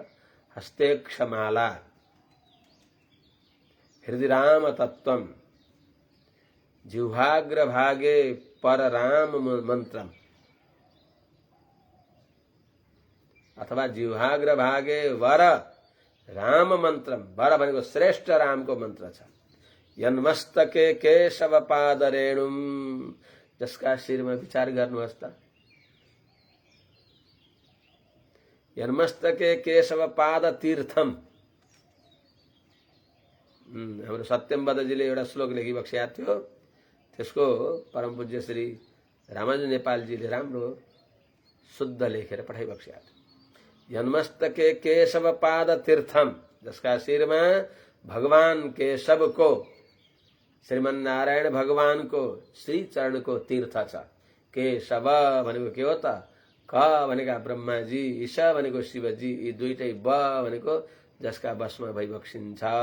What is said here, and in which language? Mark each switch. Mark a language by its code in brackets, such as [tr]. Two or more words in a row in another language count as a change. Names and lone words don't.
[sa] हस्ते क्षमाला हृदय राम तत्वम जिह्वाग्र भागे पर राम मंत्रम अथवा जिह्वाग्र भागे वर राम मंत्रम। [ne] वर भनेको श्रेष्ठ रामको मन्त्र छ। [sa] यन्मस्तके केशव पाद रेणुम, [ne] जसका शिरमा विचार गर्नुहोस् त। [sa] यन्मस्तके केशव पाद तीर्थम। [ne] हाम्रो सत्यम बदजीले एउटा श्लोक लेखिबक्स्या थियो, त्यसको परम पूज्य श्री रामानुज नेपालजीले राम्रो शुद्ध लेखेर पठाइबक्स्या थियो। [sa] यन्मस्तके केशव पाद तीर्थम, [ne] जसका शिरमा भगवान केशवको, श्रीमन नारायण भगवानको श्री चरणको तीर्थ छ। केशव भनेको के हो त? क भनेका ब्रह्माजी, ईश भनेको शिवजी, यी दुईटै ब भनेको जसका बसमा भई बक्सिन्छ।